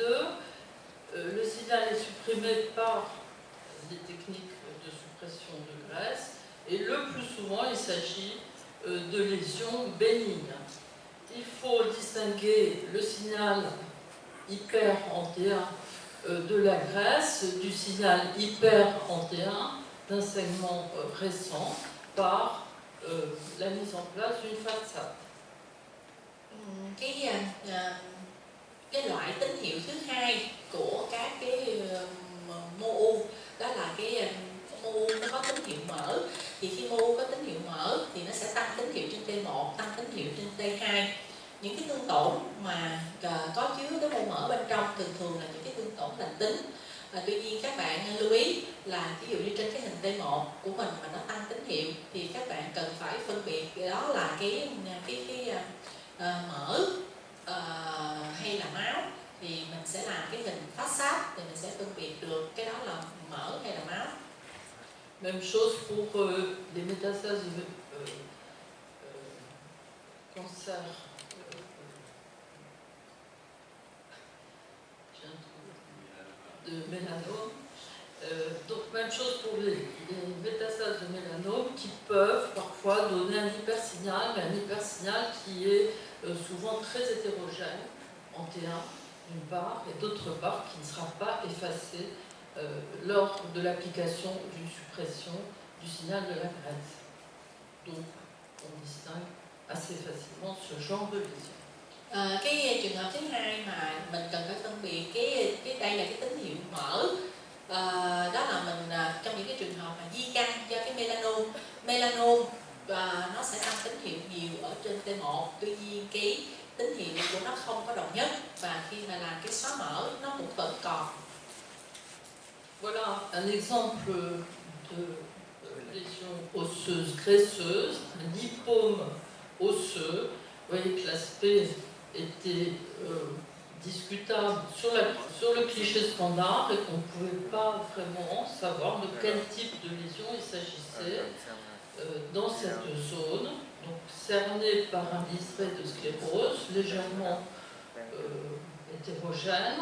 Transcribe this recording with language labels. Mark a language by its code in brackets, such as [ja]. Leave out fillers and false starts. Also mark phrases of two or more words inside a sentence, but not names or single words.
[fr] Le signal est supprimé par des techniques de suppression de graisse et le plus souvent il s'agit de lésions bénignes. Il faut distinguer le signal hyper en T1 de la graisse du signal hyper en T1 d'un saignement récent par la mise en place d'une façade. [vi] Cái loại tín hiệu thứ hai của các cái mô u đó là cái mô u nó có tín hiệu mở. Thì khi mô u có tín hiệu mở thì nó sẽ tăng tín hiệu trên T1, tăng tín hiệu trên T2. Những cái thương tổn mà có chứa cái mô mở bên trong thường là những cái thương tổn lành tính. Tuy nhiên các bạn lưu ý là ví dụ như trên cái hình T1 của mình mà nó tăng tín hiệu thì các bạn cần phải phân biệt đó là cái mỡ hay là máu. Thì mình sẽ làm cái hình phát sát thì mình sẽ phân biệt được cái đó là mỡ hay là máu. [fr] Même chose pour les métastases cancer de mélanome. Donc même chose pour les métastases de mélanome qui peuvent parfois donner un hypersignal, mais un hypersignal qui est souvent très hétérogène en T1 d'une part et d'autre part qui ne sera pas effacé lors de l'application d'une suppression du signal de la graisse. Donc on distingue assez facilement ce genre de lésion. [vi] Cái trường hợp thứ hai mà mình cần phải phân biệt cái đây là cái tín hiệu mỡ. Đó là mình trong những cái trường hợp mà di căn do cái melanom nó sẽ tăng tín hiệu nhiều ở trên T1, tuy nhiên cái tín hiệu của nó không có đồng nhất và khi mà làm cái xóa mỡ nó cũng vẫn còn. [fr] Voilà un exemple de lésion osseuse graisseuse, un lipome osseux. Vous voyez que l'aspect était discutable sur le cliché standard et qu'on ne pouvait pas vraiment savoir de quel type de lésion il s'agissait dans cette zone, donc cernée par un liseré de sclérose légèrement hétérogène.